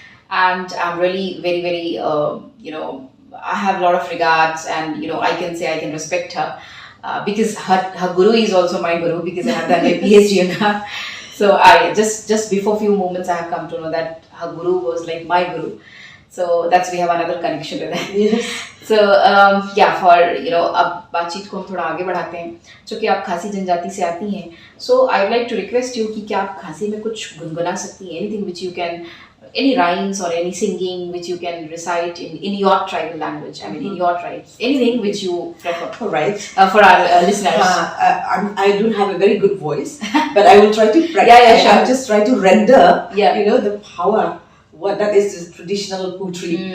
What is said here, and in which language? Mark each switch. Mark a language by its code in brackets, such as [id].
[en] And I'm really very, very, I have a lot of regards, and I can say I can respect her because her guru is also my guru, because I have done a PhD on her. So I just before few moments I have come to know that her guru was like my guru. So that's, we have another connection to that. Yes. So for [hi] अब बातचीत को हम थोड़ा आगे बढ़ाते हैं, जो कि आप खासी जनजाति से आती हैं. [en] So I would like to request you [hi] कि क्या आप खासी में कुछ गुनगुना सकती हैं? [en] Anything which you can, any rhymes or any singing which you can recite in your tribal language. I mean, in your tribes, anything which you prefer. All right. For our listeners. I don't have a very good voice, but I will try to practice. Sure. I'll just try to render, the power. What that is traditional poetry.